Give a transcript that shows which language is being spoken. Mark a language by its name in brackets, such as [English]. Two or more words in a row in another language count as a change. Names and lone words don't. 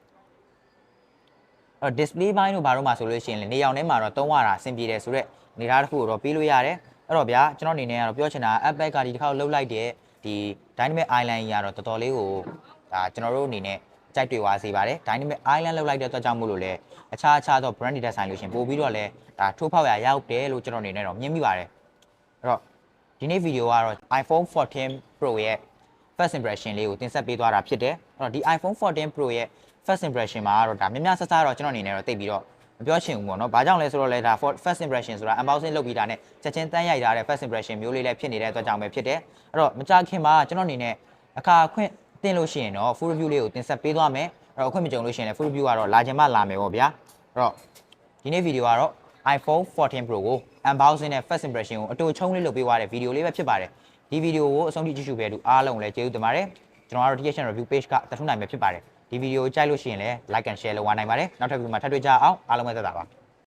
[Burmese] အဲ့တော့ display ဘိုင်းတို့ဘာလို့မှဆိုလို့ရှိရင်နေအောင်ထဲမှာတော့သုံးရတာအဆင်ပြေတယ်ဆိုတော့အနေထားတစ်ခုကိုတော့ပေးလို့ရတယ်အဲ့တော့ဗျာကျွန်တော်အနေနဲ့ကတော့ပြောချင်တာ Apple ကဒီတစ်ခါလှုပ်လိုက်တဲ့ဒီ Dynamic Island ကြီးကတော့တော်တော်လေးကိုဒါကျွန်တော်တို့အနေနဲ့ကြိုက်တွေ့သွားစေပါတယ် Dynamic Island လှုပ်လိုက်တဲ့ အတွက်ကြောင့်မို့လို့လေအခြားသော brand တွေဆိုင်လို့ရှင်ပို့ပြီးတော့လဲဒါထိုးဖောက်ရရောက်တယ်လို့ကျွန်တော်အနေနဲ့တော့မြင်မိပါတယ်အဲ့တော့ဒီနေ့ဗီဒီယိုကတော့ iPhone 14 Pro ရဲ့ [English] first impression [Burmese] လေးကိုတင်ဆက်ပေးသွားတာဖြစ်တယ် အဲ့တော့ဒီ iPhone 14 Pro ရဲ့ [English] first impression [Burmese] မှာကတော့ဒါများဆဆတော့ကျွန်တော်အနေနဲ့တော့သိပြီးတော့မပြောချင်ဘူးပေါ့နော်။ဘာကြောင့်လဲဆိုတော့လဲဒါ [English] first impression [Burmese] ဆိုတာ unboxing လုပ်ပြီးတာနဲ့ချက်ချင်းတန်းရိုက်ထားတဲ့ [English] first impression [Burmese] မျိုးလေးလည်းဖြစ်နေတဲ့အတွက်ကြောင့်ပဲဖြစ်တယ်။အဲ့တော့မကြခင်မှာကျွန်တော်အနေနဲ့အခါခွင့်တင်လို့ရှိရင်တော့ [English] full review [Burmese] လေးကိုတင်ဆက်ပေးသွားမယ်။အဲ့တော့အခွင့်မကြုံလို့ရှိရင်လည်း [English] full review [Burmese] ကတော့လာချင်မှလာမယ်ပေါ့ဗျာ။အဲ့တော့ဒီနေ့ဗီဒီယိုကတော့ iPhone 14 Pro ကို unboxing နဲ့ [English] first impression [Burmese] ကိုအတူချုံးလေးလုပ်ပေးသွားတဲ့ဗီဒီယိုလေးပဲဖြစ်ပါတယ်။ဒီဗီဒီယိုကိုအဆုံးထိကြည့်ရှုပေးတဲ့အားလုံးလည်းကျေးဇူးတင်ပါတယ်။ကျွန်တော်ကတော့ THN review page ကတထုနိုင်ပဲဖြစ်ပါတယ်။ဒီဗီဒီယိုကိုကြိုက်လို့ရှိရင်လည်း [English] like and share [Burmese] လုပ်ဝနိုင်ပါတယ်နောက်ထပ်ဗီဒီယိုမှာထပ်တွေ့ကြအောင်အားလုံးပဲသက်သာပါ